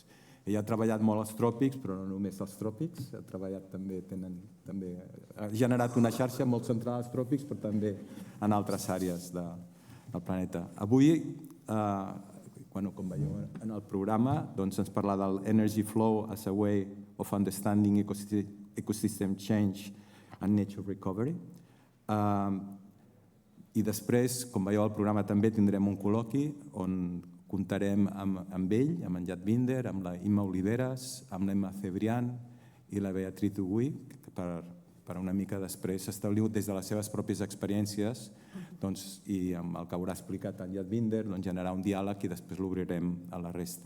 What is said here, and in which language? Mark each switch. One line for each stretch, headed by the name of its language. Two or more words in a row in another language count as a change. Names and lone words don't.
Catalan: Ell ha treballat molt als tròpics, però no només als tròpics, ha generat una xarxa molt centrada als tròpics, però també en altres àrees del planeta. Avui, com veieu en el programa, ens parla del Energy Flow as a Way of Understanding Ecosystem Change and Nature Recovery. I després, com veieu al programa, també tindrem un col·loqui on comptarem amb ell, amb en Yadvinder, amb la Imma Oliveres, amb l'Emma Cebrián i la Beatriz Uguí, per una mica després establir des de les seves pròpies experiències i amb el que haurà explicat en Yadvinder, generar un diàleg i després l'obrirem a la resta.